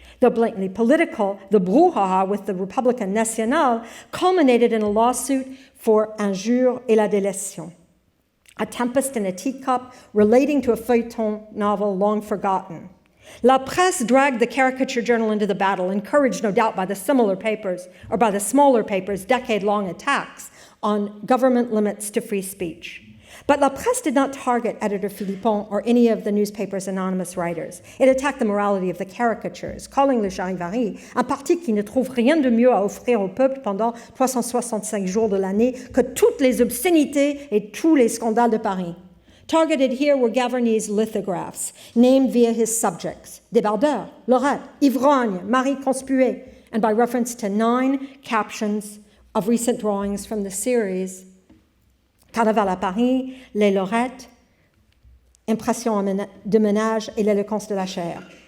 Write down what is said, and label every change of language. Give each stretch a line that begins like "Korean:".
English: Though blatantly political, the brouhaha with the Republican National culminated in a lawsuit for
French: injure et la délation,
English: a tempest in a teacup relating to a feuilleton novel long forgotten. La Presse dragged the caricature journal into the battle, encouraged no doubt by the smaller papers' decade-long attacks on government limits to free speech. But La Presse did not target editor Philippon or any of the newspaper's anonymous writers. It attacked the morality of the caricatures, calling
French: le Charivari un parti qui ne trouve rien de mieux à offrir au peuple pendant 365 jours de l'année que toutes les obscénités et tous les scandales de Paris.
English: Targeted here were Gavarni's lithographs, named via his subjects, débardeur, lorette, ivrogne, mari conspué, and by reference to 9 captions of recent drawings from the series Carnaval à Paris, Les Lorettes, Impressions de ménage et L'éloquence de la chair.